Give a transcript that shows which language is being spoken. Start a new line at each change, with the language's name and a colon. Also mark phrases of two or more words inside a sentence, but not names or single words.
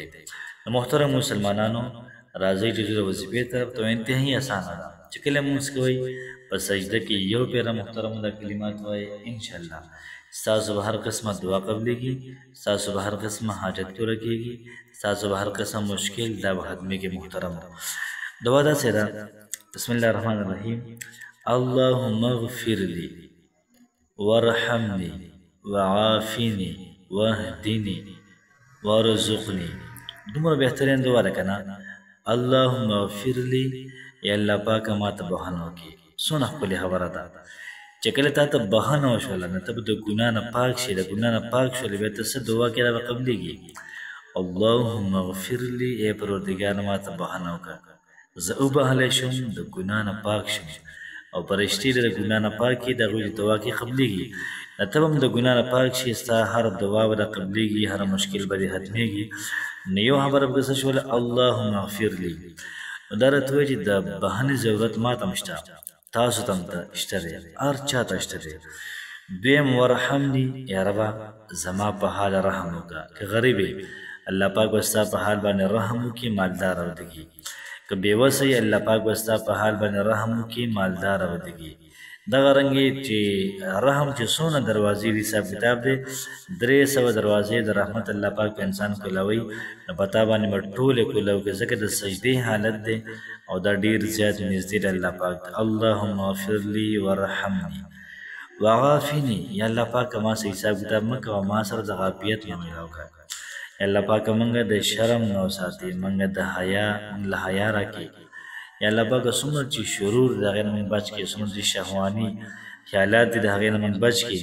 Pashto: محترم مسلمانانو، راځئ چې د وظیفې طرف ته انتهایي اسانه ده چې کله لمونځ کوئ په سجده کې یو پیره محترمو دا کلمات وایئ، انشاءالله ستاسو به هر قسمه دعا قبلیږي، ستاسو به هر قسمه حاجت پوره کېږي، ستاسو به هر قسم مشکل دا به ختمېږي. محترمو دعا داسې ده،
Arabic: بسم الله الرحمن الرحیم. اللهم اغفر لي وارحمني وعافني واهدني وارزقني.
Pashto: دومره بهترین دعا ده که نه؟
Arabic: اللهم اغفر لي،
Pashto: یا الله پاکه ما ته بخښنه وکړي. څونه ښکلې خبره ده چې کله تا ته بخښنه وشوله نو ته به د ګناه نه پاک شې، د ګناه نه پاک شولې بیا ته څه دعا کې را به قبلېږي.
Arabic: اللهم اغفر لي،
Pashto: ای پروردګار ما ته بخښنه وکړه، زه وبخښلی شم، د ګناه نه پاک شم او په رښتې د ګناه نه پاکي د هغوی د دعا کې قبلېږي. نو ته به هم د ګناه نه پاک شي، ستا هر دعا به د قبلېږي، هر مشکل به دې ختمېږي. نو یو خبره به څه شوله،
Arabic: اللهم اغفر لي.
Pashto: نو دا راته وایي چې د بخښنې ضرورت ما ته هم شته، تاسو ته هم شته دی، هر چا ته شته دی. دویم ورحمني، یا ربه زما په حال رحم وکړه. که غریب یې الله پاک به ستا په حال باندې رحم وکړي، مالدار ودګي. که بېوسه یې الله پاک به ستا په حال باندې رحم وکړي، مالدار ودګي. دغه رنګې چې رحم چې څونه دروازې دي حساب کتاب دی 300 دروازې د رحمت الله پاک په انسان کولاوي، نو په تا باندې به ټولې کولاو کړي، ځکه د سجدې حالت دی او دا ډېر زیات نږدې دی الله پاک ته.
Arabic: اللهم اغفر لي وارحمني وعافني،
Pashto: یا الله پاک ما سره حساب کتاب مه کوه، ما سره د عافیت نه میلاو کړه. الله پاک مونږ د شرم نو ساتي، مونږ د حیا مونږ له حیا راکړي. یا الله پاک څومره چې شرور د هغې نه مونږ بچ کړي، څومره چې شهواني خیالات دي د هغې نه مونږ بچ کړي.